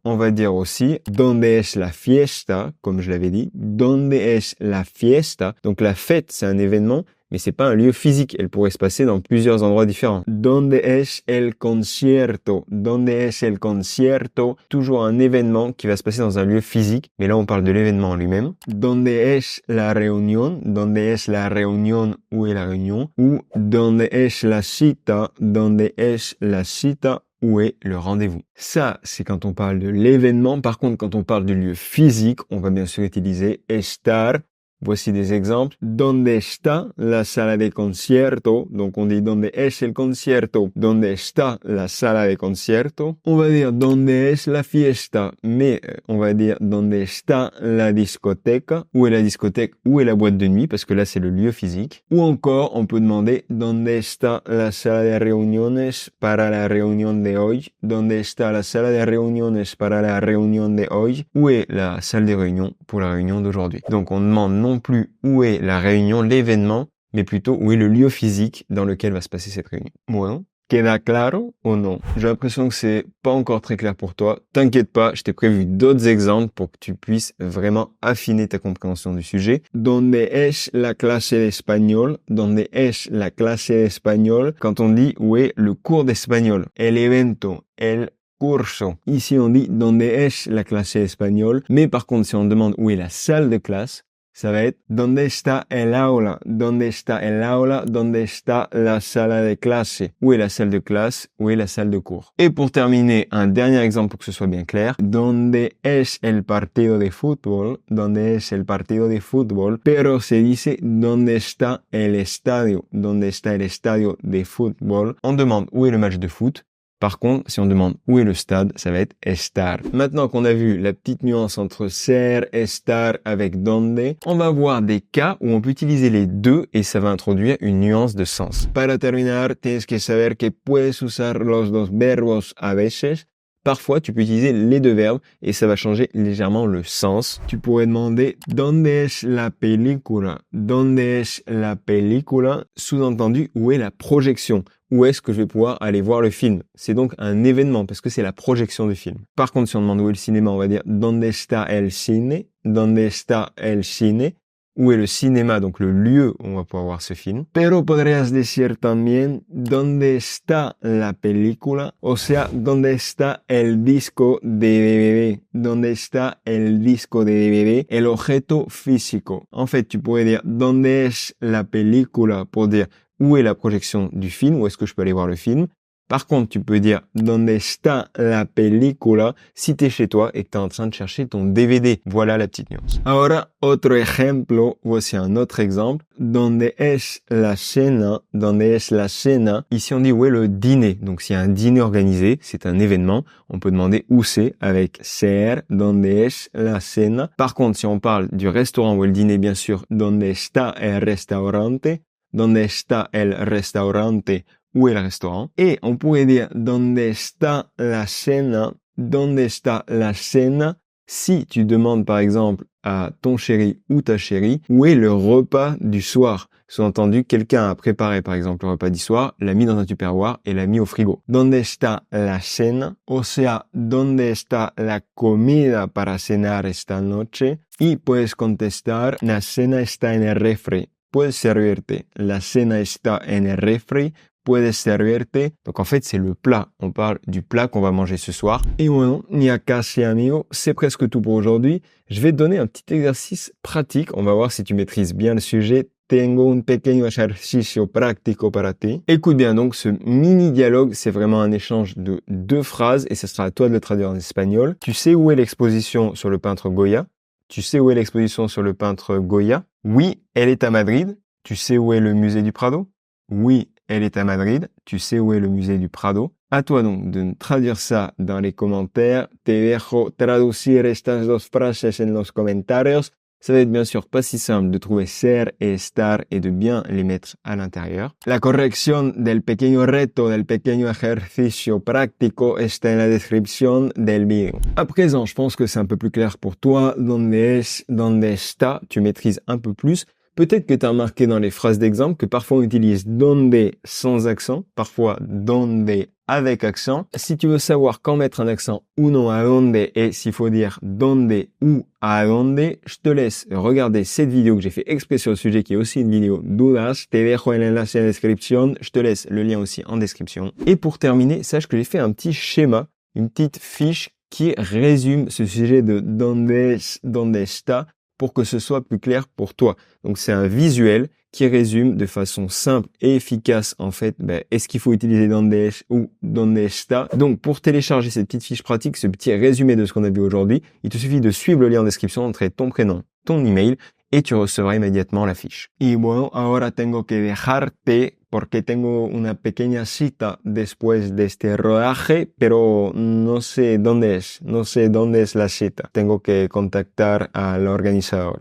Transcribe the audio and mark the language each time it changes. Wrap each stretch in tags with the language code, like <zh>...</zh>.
<fr>On va dire aussi</fr> <es>¿dónde es la fiesta?</es> <fr>Comme je l'avais dit.</fr> <es>¿Dónde es la fiesta?</es> <fr>Donc la fête, c'est un événement, mais c'est pas un lieu physique. Elle pourrait se passer dans plusieurs endroits différents.</fr> <es>¿Dónde es el concierto? ¿Dónde es el concierto?</es> <fr>Toujours un événement qui va se passer dans un lieu physique, mais là on parle de l'événement en lui-même.</fr> <es>¿Dónde es la reunión? ¿Dónde es la reunión?</es> <fr>Où est la réunion?</fr> <es>Ou ¿dónde es la cita? ¿Dónde es la cita?</es> <fr>Où est le rendez-vous? Ça, c'est quand on parle de l'événement. Par contre, quand on parle du lieu physique, on va bien sûr utiliser estar. Voici des exemples.</fr> <es>¿Dónde está la sala de concierto?</es> <fr>Donc on dit</fr> <es>¿dónde es el concierto? ¿Dónde está la sala de concierto?</es> <fr>On va dire</fr> <es>¿dónde es la fiesta?</es> <fr>Mais on va dire</fr> <es>¿dónde está la discoteca?</es> <fr>Où est la discothèque? Où est la boîte de nuit? Parce que là c'est le lieu physique. Ou encore on peut demander</fr> <es>¿dónde está la sala de reuniones para la reunión de hoy? ¿Dónde está la sala de reuniones para la reunión de hoy?</es> <fr>Où est la salle de réunion pour la réunion d'aujourd'hui? Donc on demande non plus où est la réunion, l'événement, mais plutôt où est le lieu physique dans lequel va se passer cette réunion. Bueno,</fr> <es>Queda claro</es> <fr>ou non? J'ai l'impression que c'est pas encore très clair pour toi. T'inquiète pas, je t'ai prévu d'autres exemples pour que tu puisses vraiment affiner ta compréhension du sujet.</fr> <es>Donde es la clase de español? Donde es la clase de español?</es> <fr>Quand on dit où est le cours d'espagnol?</fr> <es>El evento, el curso.</es> <fr>Ici on dit</fr> <es>donde es la clase de espagnol.</es> <fr>Mais par contre, si on demande où est la salle de classe, ça va être</fr> <es>¿dónde está el aula? ¿Dónde está el aula? ¿Dónde está la sala de clase?</es> <fr>Où est la salle de classe? Où est la salle de cours? Et pour terminer, un dernier exemple pour que ce soit bien clair.</fr> <es>¿Dónde es el partido de fútbol? ¿Dónde es el partido de fútbol? Pero se dice ¿dónde está el estadio? ¿Dónde está el estadio de fútbol?</es> <fr>On demande où est le match de foot. Par contre, si on demande où est le stade, ça va être estar. Maintenant qu'on a vu la petite nuance entre ser, estar avec donde, on va voir des cas où on peut utiliser les deux et ça va introduire une nuance de sens.</fr> <es>Para terminar, tienes que saber que puedes usar los dos verbos a veces.</es> <fr>Parfois, tu peux utiliser les deux verbes et ça va changer légèrement le sens. Tu pourrais demander</fr> <es>¿Dónde es la película? ¿Dónde es la película?</es> <fr>Sous-entendu, où est la projection? Où est-ce que je vais pouvoir aller voir le film? C'est donc un événement parce que c'est la projection du film. Par contre, si on demande où est le cinéma, on va dire</fr> <es>¿Dónde está el cine? ¿Dónde está el cine?</es> <fr>Où est le cinéma, donc le lieu où on va pouvoir voir ce film.</fr> <es>Pero podrías decir también ¿Dónde está la película? O sea, ¿dónde está el disco de DVD? ¿Dónde está el disco de DVD? El objeto físico.</es> <fr>En fait, tu pourrais dire</fr> <es>¿Dónde es la película?</es> <fr>Pour dire où est la projection du film? Où est-ce que je peux aller voir le film? Par contre, tu peux dire</fr> <es>¿Dónde está la película?</es> <fr>Si t'es chez toi et que t'es en train de chercher ton DVD. Voilà la petite nuance.</fr> <es>Ahora, otro ejemplo.</es> <fr>Voici un autre exemple.</fr> <es>¿Dónde es la cena? ¿Dónde es la cena?</es> <fr>Ici, on dit où est le dîner. Donc, s'il y a un dîner organisé, c'est un événement. On peut demander où c'est avec ser.</fr> <es>¿Dónde es la cena?</es> <fr>Par contre, si on parle du restaurant où est le dîner, bien sûr,</fr> <es>¿Dónde está el restaurante? ¿Dónde está el restaurante?</es> <fr>Où est le restaurant? Et on pourrait dire</fr> <es>¿Dónde está la cena? ¿Dónde está la cena?</es> <fr>Si tu demandes par exemple à ton chéri ou ta chérie où est le repas du soir. Sous-entendu, quelqu'un a préparé par exemple le repas du soir, l'a mis dans un tupperware et l'a mis au frigo.</fr> <es>¿Dónde está la cena? O sea, ¿dónde está la comida para cenar esta noche? Y puedes contestar la cena está en el refri. Puedes servirte. La cena está en el refri. Puedes servirte.</es> <fr>Donc en fait, c'est le plat. On parle du plat qu'on va manger ce soir. Et</fr> <es>bueno, ya casi amigo,</es> <fr>c'est presque tout pour aujourd'hui. Je vais te donner un petit exercice pratique. On va voir si tu maîtrises bien le sujet.</fr> <es>Tengo un pequeño ejercicio práctico para ti.</es> <fr>Écoute bien, donc ce mini dialogue, c'est vraiment un échange de 2 phrases et ce sera à toi de le traduire en espagnol. Tu sais où est l'exposition sur le peintre Goya? Tu sais où est l'exposition sur le peintre Goya? Oui, elle est à Madrid. Tu sais où est le musée du Prado? Oui, elle est à Madrid. Tu sais où est le musée du Prado? À toi donc de traduire ça dans les commentaires.</fr> <es>Te dejo traducir estas dos frases en los comentarios.</es> <fr>Ça va être bien sûr pas si simple de trouver ser et estar et de bien les mettre à l'intérieur.</fr> <es>La corrección del pequeño reto, del pequeño ejercicio práctico está en la descripción del video.</es> <fr>À présent, je pense que c'est un peu plus clair pour toi. Donde es, donde está, tu maîtrises un peu plus. Peut-être que tu as remarqué dans les phrases d'exemple que parfois on utilise donde sans accent, parfois donde avec accent. Si tu veux savoir quand mettre un accent ou non à donde et s'il faut dire donde ou à donde, je te laisse regarder cette vidéo que j'ai fait exprès sur le sujet qui est aussi une vidéo dudas.</fr> <es>Te dejo el enlace en description.</es> <fr>Je te laisse le lien aussi en description. Et pour terminer, sache que j'ai fait un petit schéma, une petite fiche qui résume ce sujet de donde es, donde está, pour que ce soit plus clair pour toi. Donc c'est un visuel qui résume de façon simple et efficace en fait est-ce qu'il faut utiliser donde es ou donde está. Donc pour télécharger cette petite fiche pratique, ce petit résumé de ce qu'on a vu aujourd'hui, il te suffit de suivre le lien en description, d'entrer ton prénom, ton email et tu recevras immédiatement la fiche.</fr> <es>Y bueno, ahora tengo que dejarte porque tengo una pequeña cita después de este rodaje, pero no sé dónde es la cita. Tengo que contactar al organizador.</es>